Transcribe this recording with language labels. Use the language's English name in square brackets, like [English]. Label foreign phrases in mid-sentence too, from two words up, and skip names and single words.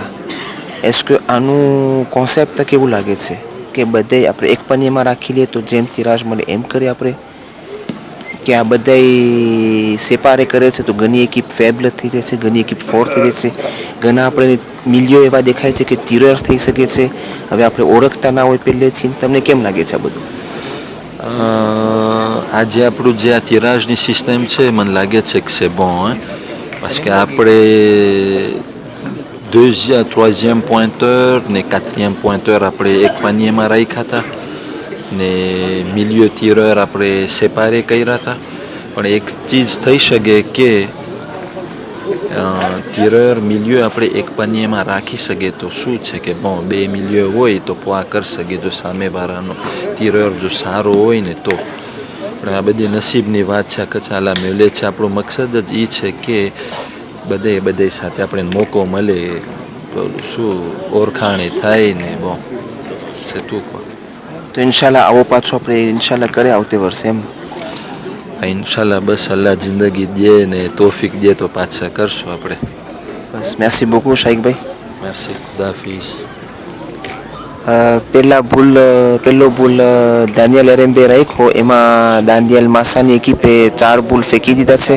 [Gujarati] એસ કે આનું કોન્સેપ્ટ કેવું લાગે છે કે બધે આપણે એક પનીમાં રાખી લઈએ તો જેમ તિરાજ મળે એમ કરીએ આપણે, કે આ બધા સેપારે કરે છે તો ઘણી એકીપ ફેબલ થઈ જાય છે, ઘણી એકીપ ફોર થઈ જાય છે, ઘણા આપણે મિલિયો એવા દેખાય છે કે તિરર થઈ શકે છે. હવે આપણે ઓળખતા ના હોય પહેલેથી. તમને કેમ લાગે છે આ બધું? આજે આપણું જે આ તિરાજની સિસ્ટમ છે મને લાગે છે કે [French] c'est bon, parce que [Gujarati] આપણે [French] troisième pointeur [Gujarati] ને [French] quatrième pointeur [Gujarati] આપણે એક પાનીયમાં રાખ્યા હતા, ને [French] milieu tireur [Gujarati] આપણે સેપારે કર્યા હતા. પણ એક ચીજ થઈ શકે કે [French] tireur milieu [Gujarati] આપણે એક પાનીયમાં રાખી શકીએ તો શું છે કે bon બે milieu હોય તો પોઆ કરી શકે જો સામેવાળાનો tireur જો સારો હોય ને તો. પણ આ બધી નસીબની વાત છે. કચાલા મેલે છે. આપણો મકસદ જ એ છે કે બધે સાથે આપણે મોકો મળે, શું ઓળખાણી થાય ને [French] bon c'est tout quoi. [Gujarati] તો ઇન્શાલ્લાહ આવો પાછો આપણે ઇન્શાલ્લાહ કરે આવતે વર્ષે એમ. ઇન્શાલ્લાહ બસ અલ્લાહ જિંદગી દે ને તોફીક દે તો પાછા કરશું આપણે. બસ [French] merci beaucoup [Gujarati] શાહિકભાઈ. merci, ખુદાફિઝ. પહેલો ભૂલ દાનિયલ એરેમ્બે રાખ્યો, એમાં દાનિયલ માસાની એકીપે 4 ભૂલ ફેંકી દીધા છે.